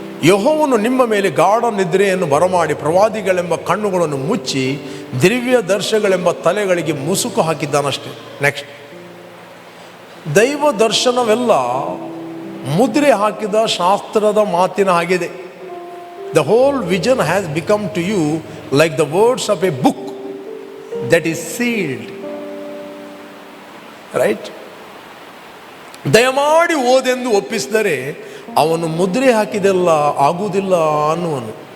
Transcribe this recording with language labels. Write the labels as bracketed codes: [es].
[kn] ಯೆಹೋವನು ನಿಮ್ಮ ಮೇಲೆ ಗಾಢ ನಿದ್ರೆಯನ್ನು ಬರಮಾಡಿ ಪ್ರವಾದಿಗಳೆಂಬ ಕಣ್ಣುಗಳನ್ನು ಮುಚ್ಚಿ ದಿವ್ಯ ದರ್ಶಗಳೆಂಬ ತಲೆಗಳಿಗೆ ಮುಸುಕು ಹಾಕಿದ್ದಾನಷ್ಟೆ. ನೆಕ್ಸ್ಟ್, ದೈವ ದರ್ಶನವೆಲ್ಲ ಮುದ್ರೆ ಹಾಕಿದ ಶಾಸ್ತ್ರದ ಮಾತಿನ ಆಗಿದೆ. [en] The whole vision has become to you like the words of a book that is sealed. Right? [kn] ದಯಮಾಡಿ ಓದೆಂದು ಒಪ್ಪಿಸಿದರೆ ಅವನು ಮುದ್ರೆ ಹಾಕಿದೆಲ್ಲ ಆಗುವುದಿಲ್ಲ ಅನ್ನುವನು.